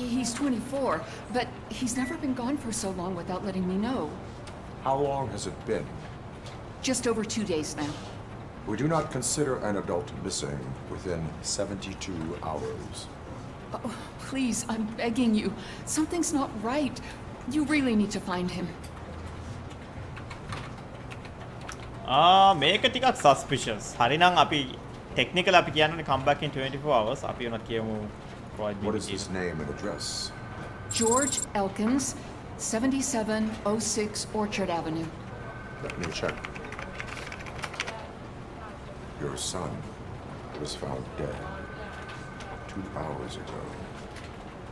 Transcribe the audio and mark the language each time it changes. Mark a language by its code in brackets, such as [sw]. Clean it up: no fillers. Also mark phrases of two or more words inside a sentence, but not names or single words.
[en] He's 24, but he's never been gone for so long without letting me know. How long has it been? Just over 2 days now. We do not consider an adult missing within 72 hours. Oh, please, I'm begging you. Something's not right. You really need to find him. [si] මේක ටිකක් suspicious. හරිනම් අපි technical අපි කියන්නේ [en] come back in 24 hours. [si] අපි උනත් කියමු provide. [en] What is his name and address? George Elkins, 7706 Orchard Avenue. Let me check. Your son was found dead 2 hours ago.